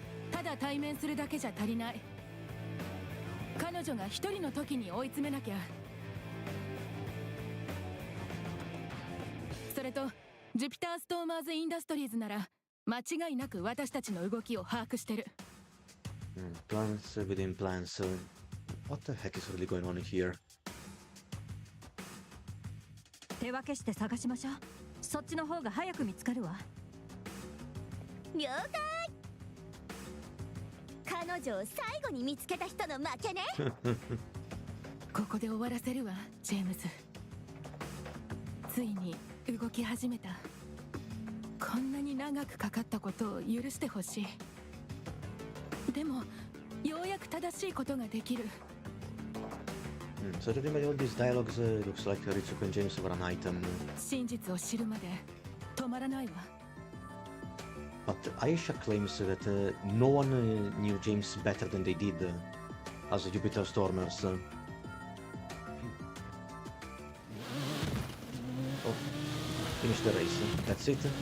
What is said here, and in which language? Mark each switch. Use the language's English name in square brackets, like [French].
[Japanese] ただ対面するだけじゃ足りない。彼女が一人の時に追い詰めなきゃ。それとジュピターストーマーズ・インダストリーズなら間違いなく私たちの動きを把握してる。 [English] Plans within plans. What the heck is really going on here? [Japanese] 手分けして探しましょう。そっちの方が早く見つかるわ。了解。彼女を最後に見つけた人の負けね。ここで終わらせるわ、ジェームズ。ついに動き始めた。こんなに長くかかったことを許してほしい。でもようやく正しいことができる。 [English] So everybody, all these dialogues looks like Ritsuko and James were an item. [Japanese] 真実を知るまで止まらないわ。 [English] But Aisha claims that no one knew James better than they did as Jupiter Stormers. Oh, finish the race. That's it.